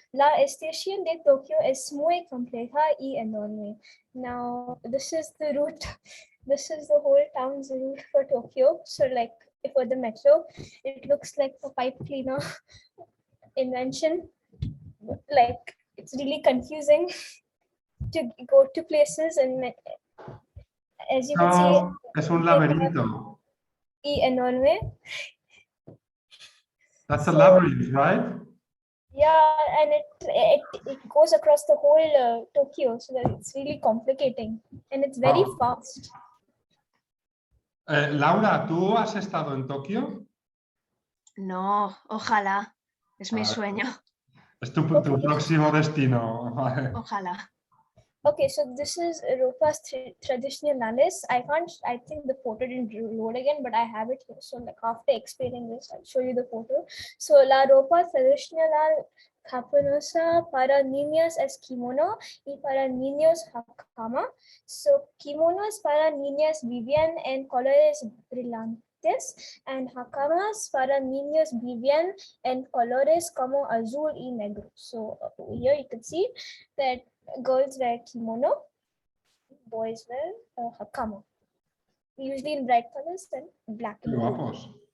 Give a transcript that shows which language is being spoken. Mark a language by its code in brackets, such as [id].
[es] La estación de Tokio es muy compleja y enorme. [en] Now this is the route. This is the whole town's route for Tokyo. So like for the metro, it looks like a pipe cleaner invention. Like it's really confusing to go to places, and as you can see, [es] Es un laberinto. y enorme. [en] That's a labyrinth, right? Yeah, and it goes across the whole Tokyo, so that it's really complicating, and it's very fast. [es] Laura, ¿tú has estado en Tokio? No, ojalá. Es mi sueño. Es tu próximo destino. Ojalá. [en] Okay, so this is Europa's Traditionalis. I think the photo didn't load again, but I have it here. So like after explaining this, I'll show you the photo. [es] So la ropa tradicional japonesa para niñas es kimono y para niños hakama. So kimonos para niñas vivían en colores brillantes and hakamas para niños vivían en colores como azul y negro. [en] So here you can see that girls wear kimono, boys wear hakama. Usually in bright colors and black and blue.